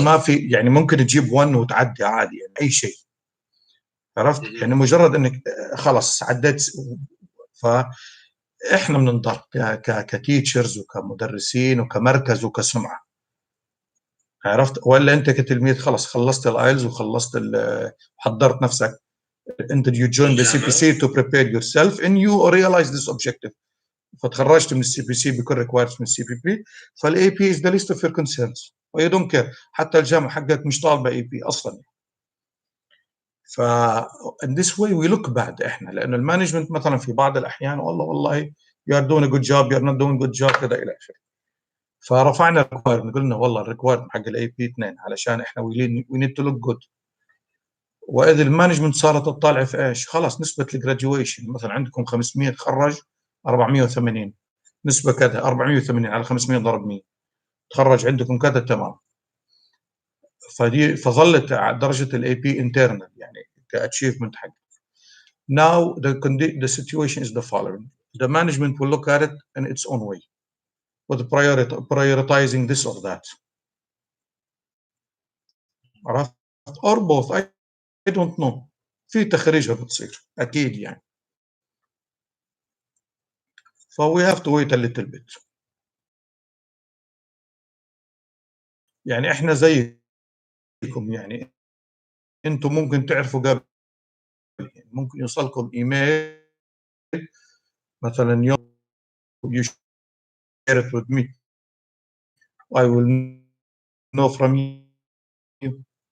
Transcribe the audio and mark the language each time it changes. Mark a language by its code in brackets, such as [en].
[ar] ما في يعني ممكن تجيب 1 وتعدي عادي يعني اي شيء. عرفت؟ يعني مجرد انك خلاص عديت. فاحنا بننضر كتيتشرز وكمدرسين وكمركز وكسمعه. عرفت؟ ولا انت كتلميذ خلاص خلصت الايلز وخلصت حضرت نفسك. [en] انت you join the CPC to prepare yourself and you realize this objective. [ar] فتخرجت من السي بي سي بكل ريكوايرمنتس من السي بي بي. [en] فالاي B is the least of your concerns we don't care. [ar] حتى الجامعه حقك مش طالبه اي بي اصلا. [en] ف in this way we look bad احنا، [ar] لانه المانجمنت مثلا في بعض الاحيان والله [en] you are doing a good job, you are not doing a good job كذا الى اخره. [ar] فرفعنا الريكوايرمنت، قلنا والله الريكوايرمنت حق الاي بي 2 علشان احنا [en] we need to look good. [ar] واذا المانجمنت صارت تطالع في ايش؟ خلاص نسبه الجراديويشن مثلا عندكم 500 تخرج 480، نسبه كذا 480 على 500 ضرب 100 تخرج عندكم كذا تمام. فظلت درجه الاي بي انترنال يعني كاتشيفمنت حق. [en] Now the situation is the following: the management will look at it in its own way with prioritizing this or that. [ar] عرفت؟ [en] or both. I don't know. [ar] في تخريجها بتصير اكيد يعني. [en] So we have to wait a little bit. [ar] يعني احنا زيكم، يعني انتم ممكن تعرفوا قبل، يعني ممكن يوصلكم ايميل مثلا يوم [en] you share it with me I will know from you.